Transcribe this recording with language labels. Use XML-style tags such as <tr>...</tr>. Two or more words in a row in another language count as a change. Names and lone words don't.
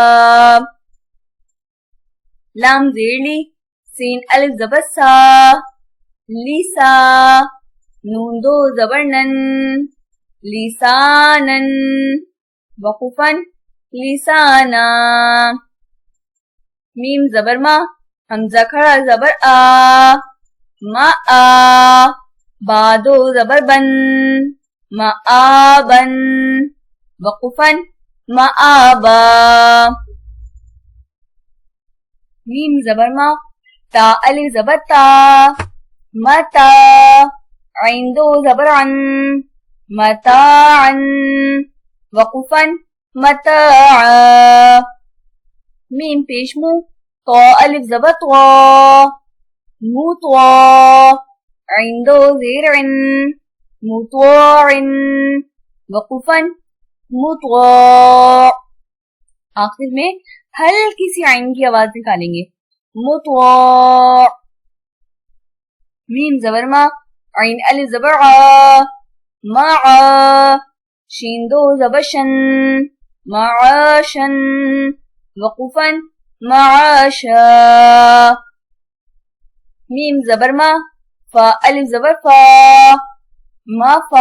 <ur>لام زیر لی، سین الف زبر سا، لسا، نون دو زبر نن، لسانن، وقفاً لسانا. میم زبر ما، ہمزہ کھڑا زبر آ، ما آ، با دو زبر بن، ما آ بن، وقفاً مآبا. میم زبر ما، تا الف زبر تا، متا. عین دو زبر عن، متاعا. وقفا متاعا. میم پیش مو، طا الف زبر طوا، مطوا. عین دو زیر عن، مطواع. وقفا مطواع. آخر میں ہلکی سی عین کی آواز نکالیں گے، مطواع. میم زبر ما، عین الف زبر عا، معا. شین دو زبر شن، معاشن. وقفا معاشا. میم زبر ما، فا الف زبر فا، مفا.</ur>